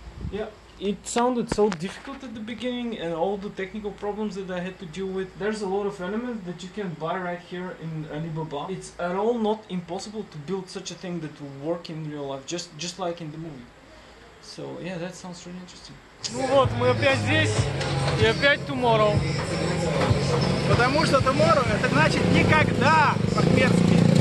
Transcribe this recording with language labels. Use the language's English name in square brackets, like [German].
[English] Yeah, it sounded so difficult at the beginning and all the technical problems that I had to deal with. There's a lot of elements that you can buy right here in Alibaba. It's at all not impossible to build such a thing that will work in real life, just like in the movie. So yeah, that sounds really interesting. [Russian] Ну вот, мы опять здесь и опять tomorrow. Потому что tomorrow это значит никогда по-хмерски.